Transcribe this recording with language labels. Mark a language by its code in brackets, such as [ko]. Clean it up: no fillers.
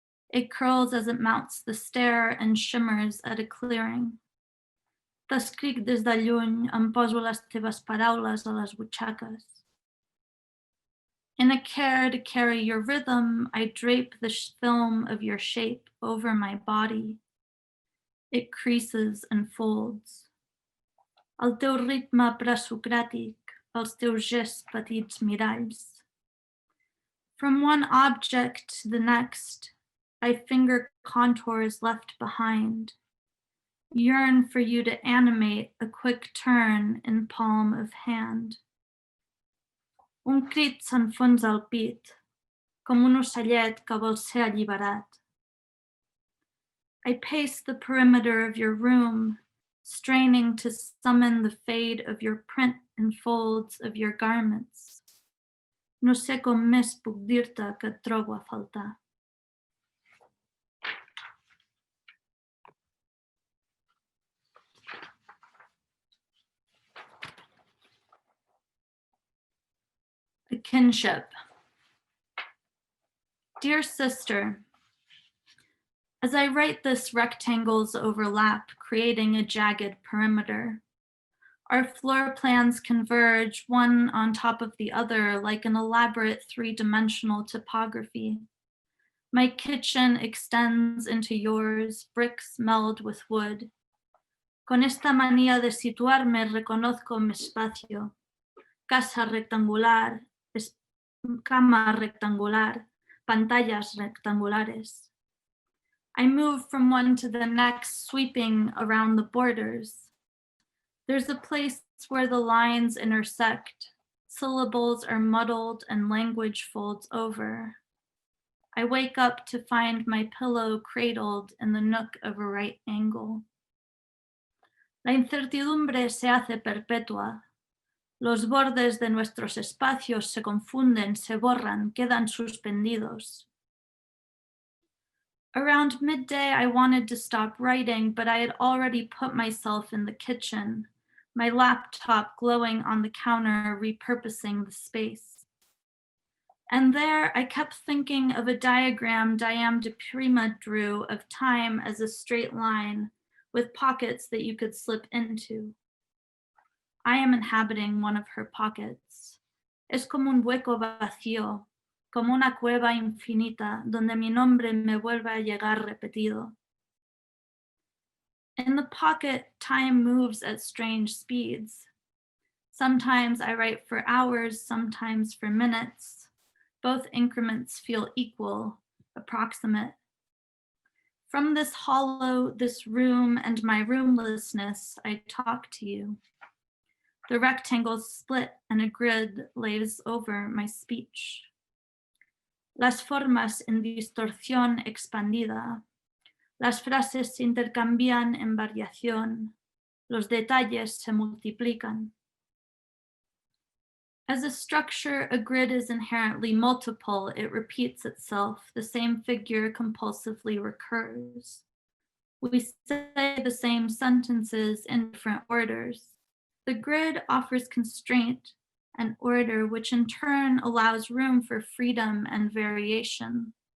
[en] It curls as it mounts the stair and shimmers at a clearing. [ca] T'escric des de lluny, em poso les teves paraules a les butxaques. [en] In a care to carry your rhythm, I drape the film of your shape over my body. It creases and folds. [ca] El teu ritme presocràtic, els teus gests petits miralls. [en] From one object to the next, I finger contours left behind. Yearn for you to animate a quick turn in palm of hand. [ca] Un crit s'enfonsa al pit, com un ocellet que vol ser alliberat. [en] I pace the perimeter of your room, straining to summon the fade of your print in folds of your garments. [ca] No sé com més puc dir-te que et trobo a faltar. [en] A kinship. Dear sister, as I write this, rectangles overlap, creating a jagged perimeter. Our floor plans converge, one on top of the other, like an elaborate three-dimensional topography. My kitchen extends into yours, bricks meld with wood. [es] Con esta manía de situarme reconozco mi espacio. Casa rectangular, cama rectangular, pantallas rectangulares. [en] I move from one to the next, sweeping around the borders. There's a place where the lines intersect. Syllables are muddled and language folds over. I wake up to find my pillow cradled in the nook of a right angle. [es] La incertidumbre se hace perpetua. Los bordes de nuestros espacios se confunden, se borran, quedan suspendidos. [en] Around midday, I wanted to stop writing, but I had already put myself in the kitchen, my laptop glowing on the counter, repurposing the space. And there, I kept thinking of a diagram Diane de Prima drew of time as a straight line with pockets that you could slip into. I am inhabiting one of her pockets. [es] Es como un hueco vacío, como una cueva infinita donde mi nombre me vuelve a llegar repetido. [en] In the pocket, time moves at strange speeds. Sometimes I write for hours, sometimes for minutes. Both increments feel equal, approximate. From this hollow, this room, and my roomlessness, I talk to you. The rectangles split and a grid lays over my speech. [es] Las formas en distorsión expandida. Las frases se intercambian en variación. Los detalles se multiplican. [en] As a structure, a grid is inherently multiple. It repeats itself. The same figure compulsively recurs. We say the same sentences in different orders. The grid offers constraint and order, which in turn allows room for freedom and variation.